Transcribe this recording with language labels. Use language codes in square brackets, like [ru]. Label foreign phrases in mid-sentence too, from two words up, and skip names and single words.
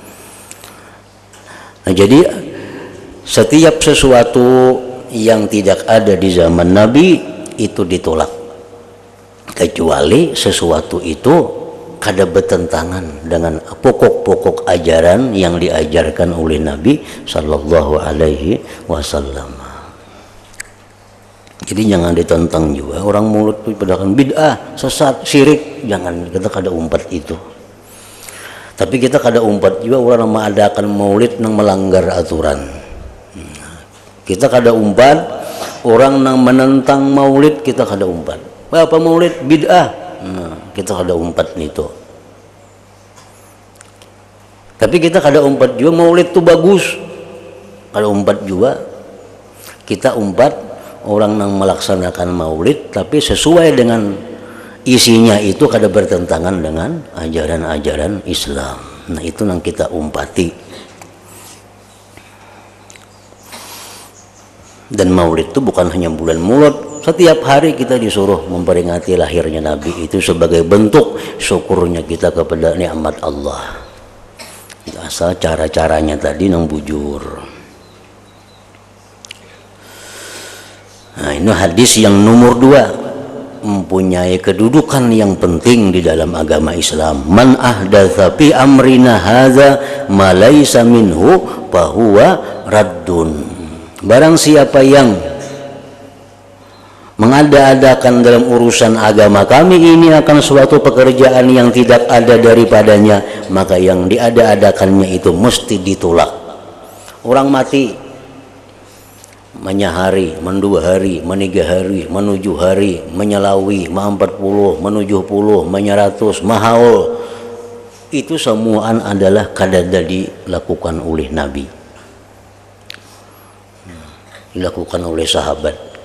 [id] Nah, jadi setiap sesuatu yang tidak ada di zaman Nabi itu ditolak, kecuali sesuatu itu kada bertentangan dengan pokok-pokok ajaran yang diajarkan oleh Nabi [ar] صلى الله عليه وسلم. [bjn] Jadi jangan ditentang juga orang mulut itu pedahkan bid'ah, sesat, syirik, jangan, kita kada umpat itu. [id] Tapi kita [bjn] kada umpat [id] juga orang yang mengadakan maulid yang melanggar aturan. [bjn] Kita kada umpat orang yang menentang maulid, kita kada umpat. Apa maulid bid'ah? Kita kada umpat itu. Tapi kita kada umpat juga maulid itu bagus. Kada umpat [id] juga. Kita umpat orang yang melaksanakan maulid tapi sesuai dengan isinya itu kada bertentangan dengan ajaran-ajaran Islam. Nah, itu yang kita umpati. Dan maulid itu bukan hanya bulan Maulud, setiap hari kita disuruh memperingati lahirnya Nabi, itu sebagai bentuk syukurnya kita kepada nikmat Allah. [bjn] Asal cara-caranya tadi nang bujur. [id] Nah, ini hadis yang nomor 2 mempunyai kedudukan yang penting di dalam agama Islam. [ar] من أحدث في أمرنا هذا ما ليس منه فهو رد. [id] Barang siapa yang mengada-adakan dalam urusan agama kami ini akan suatu pekerjaan yang tidak ada daripadanya, maka yang diada-adakannya itu mesti ditolak. [bjn] Orang mati menyahari, mendua hari, meniga hari, menuju hari, menyelawi, 40, menuju puluh, menyeratus, mahaul. [id] Itu semuaan adalah kadada dilakukan oleh Nabi, dilakukan oleh sahabat.